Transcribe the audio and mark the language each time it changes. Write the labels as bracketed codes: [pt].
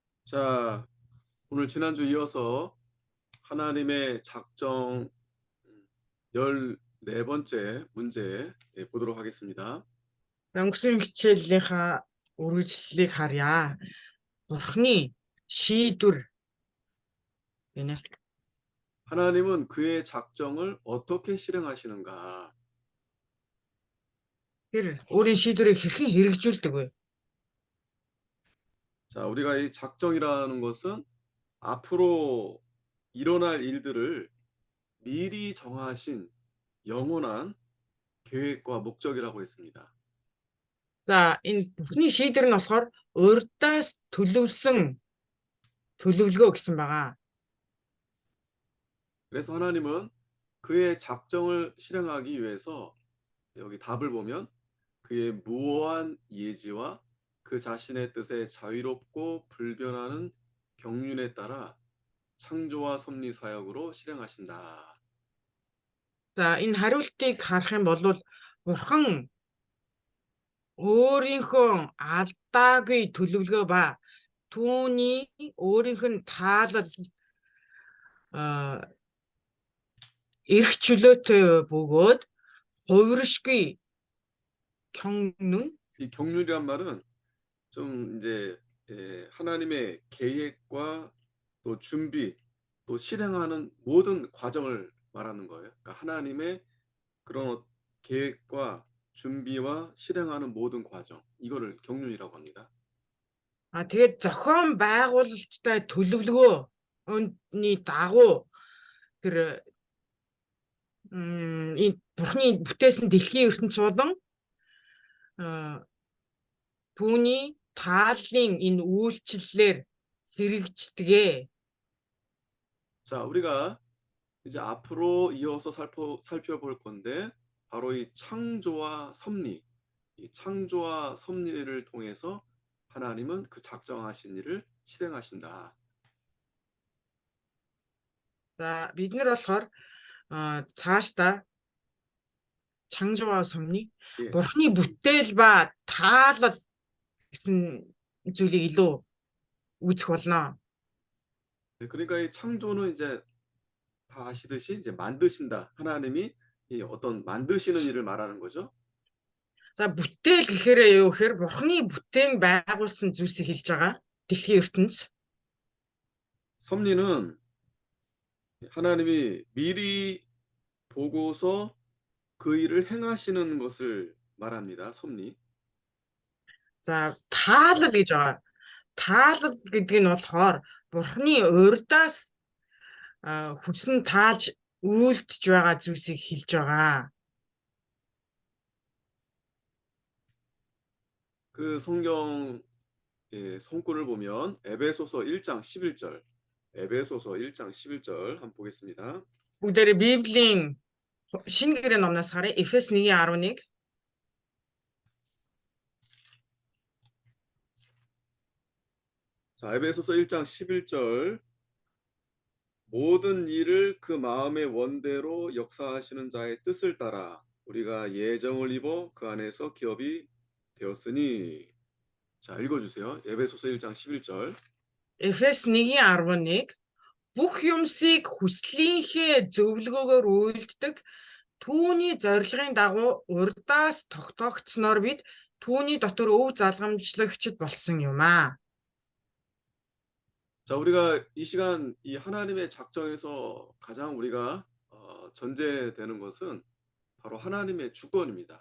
[ko] 자, 오늘 지난주 이어서 하나님의 작정 14번째 문제 보도록 하겠습니다. [mn] Өнгөрсөн хичээлийнхаа үргэлжлэлийг харъя. Бурхны шийдвэр гинэ. [ko] 하나님은 그의 작정을 어떻게 실행하시는가? [mn] Тэр өөрийн шийдвэрийг хэрхэн хэрэгжүүлдэг вэ? [ko] 자, 우리가 이 작정이라는 것은 앞으로 일어날 일들을 미리 정하신 영원한 계획과 목적이라고 했습니다. [mn] За энэ Бурхны шийдвэр нь болохоор урьдаас төлөвлөсөн төлөвлөгөө гэсэн байгаа. [ko] 그래서 하나님은 그의 작정을 실행하기 위해서 여기 답을 보면 그의 무오한 예지와 그 자신의 뜻에 자유롭고 불변하는 경륜에 따라 창조와 섭리 사역으로 실행하신다. [mn] За энэ хариултыг харах юм бол Бурхан өөрийнхөө алдаагүй төлөвлөгөө ба түүний өөрийнх нь таалал эрх чөлөөтэй бөгөөд хувиршгүй 경륜. [ko] 이 경륜이란 말은 좀 이제 하나님의 계획과 또 준비 또 실행하는 모든 과정을 말하는 거예요. 그러니까 하나님의 그런 계획과 준비와 실행하는 모든 과정 이거를 경륜이라고 합니다. [mn] Тэгээд зохион байгуулалттай төлөвлөгөөний дагуу тэр энэ Бурхны бүтээсэн дэлхийн ертөнц болон түүний тааллын энэ үйлчлэлээр хэрэгждэгэ. [ko] 자, 우리가 이제 앞으로 이어서 살펴볼 건데 바로 이 창조와 섭리, 이 창조와 섭리를 통해서 하나님은 그 작정하신 일을 실행하신다. [mn] За бид нар болохоор цаашдаа [ko] 창조와 섭리, 예. [mn] Бурхны бүтээл ба таалал гэсэн зүйлийг илүү үзэх болно. [ko] 네, 그러니까 이 창조는 이제 다 아시듯이 이제 만드신다. 하나님이 이 어떤 만드시는 일을 말하는 거죠. [mn] За бүтээл гэхээр юу гэхээр Бурхны бүтээн байгуулсан зүйлсийг хэлж байгаа. Дэлхийн ертөнц. [ko] 섭리는 하나님이 미리 보고서 그 일을 행하시는 것을 말합니다. 섭리. [mn] За таалал гэж байгаа. Таалал гэдэг нь болохоор Бурхны урьдаас хүсн тааж үйлдэж байгаа зүйлсийг хэлж байгаа. [ko] 그 성경 성구를 보면 에베소서 1장 11절. 에베소서 1장 11절 한번 보겠습니다. [mn] Бүгдээрээ Библийн шинэ гэрээ номноос харъя. Эфес 1:11. [ko] 자, 에베소서 1장 11절. 모든 일을 그 마음의 원대로 역사하시는 자의 뜻을 따라 우리가 예정을 입어 그 안에서 기업이 되었으니. 자, 읽어주세요. 에베소서 1장 11절. [mn] Эфес 1:11. Бүх юмсыг хүслийнхээ зөвлөгөөгөөр үйлддэг түүний зорилгын дагуу урьдаас тогтоогдсноор бид түүний дотор өв залгамжлагчд болсон юм аа. [ko] 자, 우리가 이 시간 이 하나님의 작정에서 가장 우리가 전제되는 것은 바로 하나님의 주권입니다.